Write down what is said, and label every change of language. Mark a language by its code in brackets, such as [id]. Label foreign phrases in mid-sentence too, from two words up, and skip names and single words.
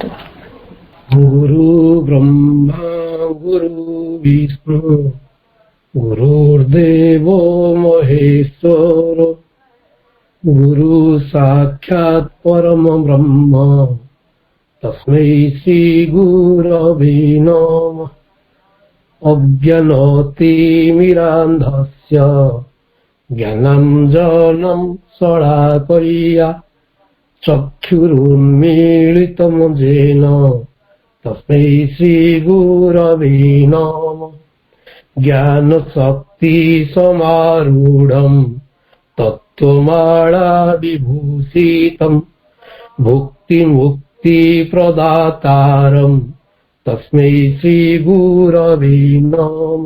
[sa] ଗୁରୁ ବ୍ରହ୍ମା ଗୁରୁ ବିଷ୍ଣୁ ଗୁରୁର୍ଦେବ ମହେଶ୍ୱର ଗୁରୁ ସାକ୍ଷାତ ପରମ ବ୍ରହ୍ମ ତସ୍ମୈ ଶ୍ରୀ ଗୁରବେ ନମଃ। ଅଜ୍ଞାନତିମିରାନ୍ଧସ୍ୟ ଜ୍ଞାନାଞ୍ଜनं ଶଳାକୟା ଚକ୍ଷୁରୁନ୍ମୀଳିतं येन तस्मै श्री गुरवे नमः। ज्ञान शक्ति समारूढं तत्त्वमाला विभूषितं भुक्ति मुक्ति प्रदातारं तस्मै श्री गुरवे नमः।